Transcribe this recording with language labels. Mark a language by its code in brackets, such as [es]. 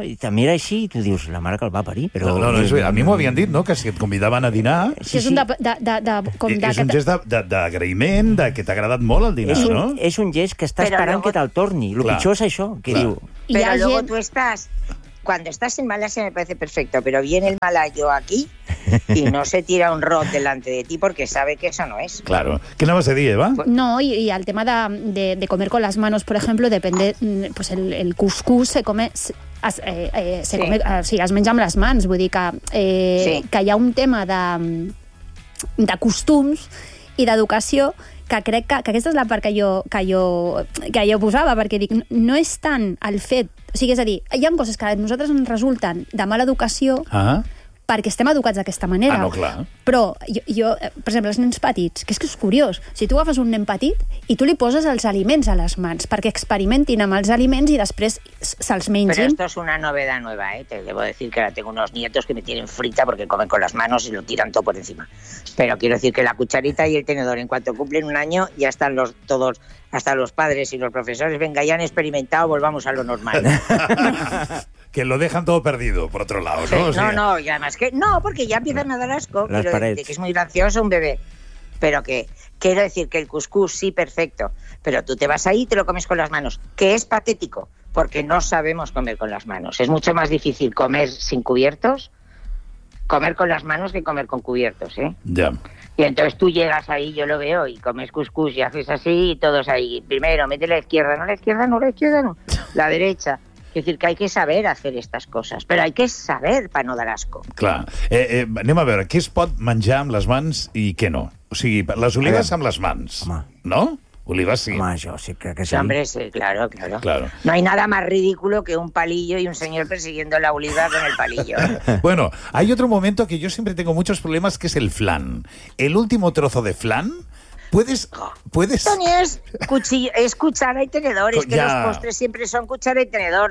[ca] I te mira així i tu dius, la mare que el va parir, però... No, és bé. A mi m'ho havien dit, no?, que si et convidaven a dinar... Sí, és un gest d'agraïment, de que t'ha agradat molt el dinar, no? És un gest que està esperant que te'l torni. El pitjor és això, que diu... Però luego tu estàs... [es] Cuando estás en Malasia me parece perfecto, pero viene el malayo aquí y no se tira un rot delante de ti porque sabe que eso no es. Claro. ¿Qué no vas a decir, Eva? No, y al tema de comer con las manos, por ejemplo, depende, pues el cuscús se come... [ca] Sí, es menja amb les mans, vull dir que hi ha un tema de costums i d'educació que crec que aquesta és la part que jo posava, perquè dic, no és tant el fet... O sigui, és a dir, hi ha coses que a nosaltres ens resulten de mala educació perquè estem educats d'aquesta manera. Ah, no, clar. Però jo, per exemple, els nens petits, que és curiós, si tu agafes un nen petit i tu li poses els aliments a les mans perquè experimentin amb els aliments i després se'ls mengin... [es] Però esto es una novedad nueva, ¿eh? Te debo decir que ahora tengo unos nietos que me tienen frita porque comen con las manos y lo tiran todo por encima. Pero quiero decir que la cucharita y el tenedor, en cuanto cumplen un año, ya están los todos... Hasta los padres y los profesores, venga, ya han experimentado, volvamos a lo normal. Que lo dejan todo perdido, por otro lado, ¿no? Sí, o sea... No, y además que... No, porque ya empiezan a dar asco. Pero de que es muy gracioso un bebé. Pero que... Quiero decir que el cuscús, sí, perfecto. Pero tú te vas ahí y te lo comes con las manos. Que es patético, porque no sabemos comer con las manos. Es mucho más difícil comer sin cubiertos, comer con las manos, que comer con cubiertos, ¿eh? Ya. Y entonces tú llegas ahí, yo lo veo, y comes cuscús y haces así, y todos ahí. Primero, mete la izquierda, no la izquierda, no la izquierda, no. La derecha. Es decir, que hay que saber hacer estas cosas, pero hay que saber para no dar asco. [ca] Clar. Anem a veure, què es pot menjar amb les mans i què no? O sigui, les olives amb les mans, home. No? Olives sí. Home, jo sí que sí. [es] Hombre, sí, claro. Claro. No hay nada más ridículo que un palillo y un señor persiguiendo la oliva con el palillo. Bueno, hay otro momento que yo siempre tengo muchos problemas, que es el flan. El último trozo de flan... ¿Puedes? Tony, es cuchara y tenedor. Es que ya. Los postres siempre son cuchara y tenedor.